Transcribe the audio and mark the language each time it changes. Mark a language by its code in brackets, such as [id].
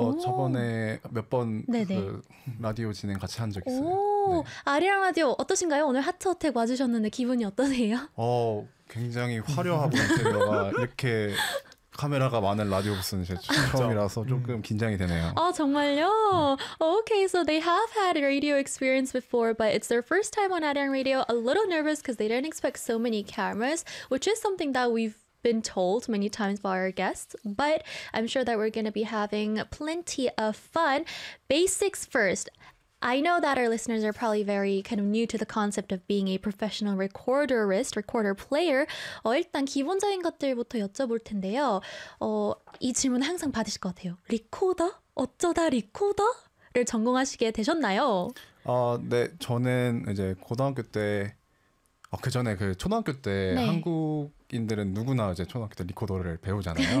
[ko] 저번에 몇 번 그 라디오 진행 같이 한 적 있어요. 오, 네. 아리랑 라디오 어떠신가요? 오늘 하트어택 와주셨는데 기분이 어떠세요? 굉장히 화려하고 제가 이렇게... 카메라가 많은 라디오 부스는 제 처음이라서 조금 긴장이 되네요. 아, 정말요? 네. [en] Okay, so they have had radio experience before, but it's their first time on Arirang Radio. A little nervous because they didn't expect so many cameras, which is something that we've been told many times by our guests. But I'm sure that we're going to be having plenty of fun. Basics first. I know that our listeners are probably very kind of new to the concept of being a professional recorderist, recorder player. [ko] 일단 기본적인 것들부터 여쭤볼 텐데요. 이 질문 항상 받으실 것 같아요. 리코더? 어쩌다 리코더를 전공하시게 되셨나요? 네, 저는 이제 고등학교 때, 그전에 그 초등학교 때 네. 한국인들은 누구나 이제 초등학교 때 리코더를 배우잖아요.